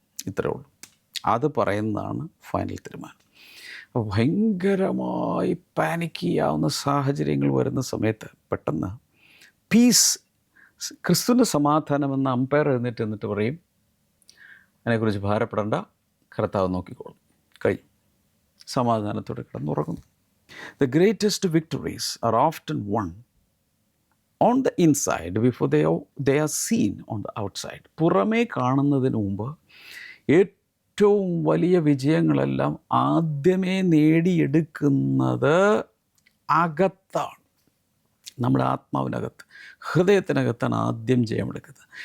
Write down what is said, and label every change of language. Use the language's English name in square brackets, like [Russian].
[Malayalam] ഇത്രേ ഉള്ളൂ, അത് പറയുന്നതാണ് ഫൈനൽ തീരുമാനം. അപ്പോൾ ഭയങ്കരമായി പാനിക് ചെയ്യാവുന്ന സാഹചര്യങ്ങൾ വരുന്ന സമയത്ത് പെട്ടെന്ന് പീസ്, ക്രിസ്തുവിൻ്റെ സമാധാനം എന്ന അമ്പയർ എന്നിട്ട് പറയും, അതിനെക്കുറിച്ച് ഭാരപ്പെടേണ്ട, കർത്താവ് നോക്കിക്കോളും, കഴിയും. സമാധാനത്തോടെ കിടന്നുറങ്ങുന്നു. [English] The greatest victories are often won on the inside before they are seen on the outside. [Malayalam] പുറമേ കാണുന്നതിന് മുമ്പ് ഏറ്റവും വലിയ വിജയങ്ങളെല്ലാം ആദ്യമേ നേടിയെടുക്കുന്നത് അകത്താണ്. നമ്മുടെ ആത്മാവിനകത്ത്, ഹൃദയത്തിനകത്താണ് ആദ്യം ജയമെടുക്കുന്നത്.